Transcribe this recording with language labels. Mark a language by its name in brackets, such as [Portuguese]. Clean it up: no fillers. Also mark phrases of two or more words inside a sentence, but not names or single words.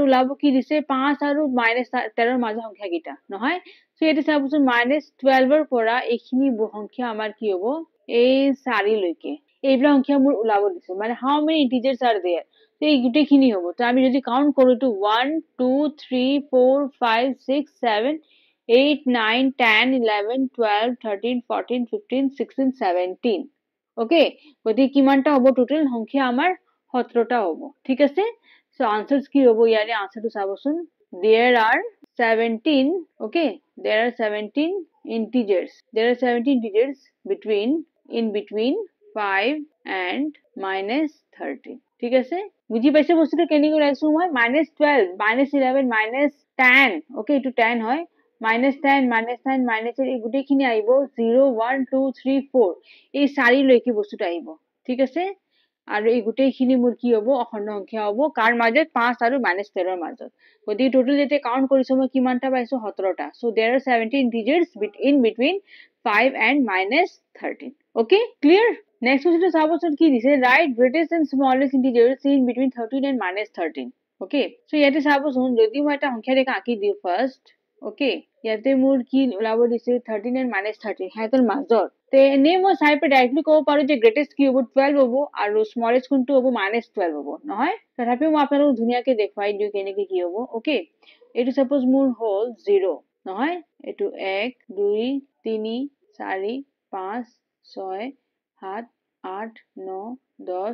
[Assamese] ওলাব কি দিছে 5 আৰু -13 ৰ মাজৰ সংখ্যা কেইটা নহয় সো এটা চাবচোন -12 ৰ পৰা এইখিনি সংখ্যা আমাৰ কি হ'ব এই 4 লৈকে এইবিলাক সংখ্যা মোৰ ওলাব দিছে মানে [English] how many integers are there [Assamese] তো এই গোটেইখিনি হ'ব তো আমি যদি কাউন্ট কৰো তো 1 2 3 4 5 6 7 8 9 10 11 12 13 14 15 16 17 ওকে গতিকে কিমানটা হ'ব টোটাল সংখ্যা আমাৰ 17টা হ'ব ঠিক আছে সো আনসারস কি হ'ব ইয়াৰে আনসারটো চাবচোন [English] there are 17 okay there are 17 integers in between 5 and -13 [Assamese] ঠিক আছে বুজি পাইছে বস্তুটো কেনেকৈ ওলাইছো মই -12 -11 -10 ওকে এটো 10 হয় -10 -9 -8 এই গোটেইখিনি আহিব 0 1 2 3 4 এই 4 লৈকে বস্তুটো আহিব ঠিক আছে আৰু এই গোটেইখিনি মোৰ কি হ'ব অখণ্ড সংখ্যা হ'ব কাৰ মাজত 5 আৰু -13 ৰ মাজত গতিকে টোটাল যেতিয়া কাউন্ট কৰিছো মই কিমানটা পাইছো 17টা সো [English] there are 17 integers in between 5 and -13 okay clear next question [Assamese] চাবচোন কি দিছে [English] write greatest and smallest integers in between 13 and -13 okay so [Assamese] ইয়াতে চাবচোন যদি মই এটা সংখ্যা ৰেখা আঁকি দিও [English] first okay [Assamese] ইয়াতে মোৰ কি ওলাব দিছে 13 and -13 হাতৰ মাজত তে এনে মই চাই পে ডাইৰেক্টলি ক'ব পাৰো যে গ্ৰেটেষ্ট কি হ'ব 12 হ'ব আৰু স্মলেষ্ট কোনটো হ'ব -12 হ'ব নহয় তথাপিও মই আপোনালোকক ধুনীয়াকৈ দেখুৱাই দিও কেনেকৈ কি হ'ব ওকে এইটো সাপোজ মোৰ হ'ল 0 নহয় এইটো 1 2 3 4 5 6 7 8 9 10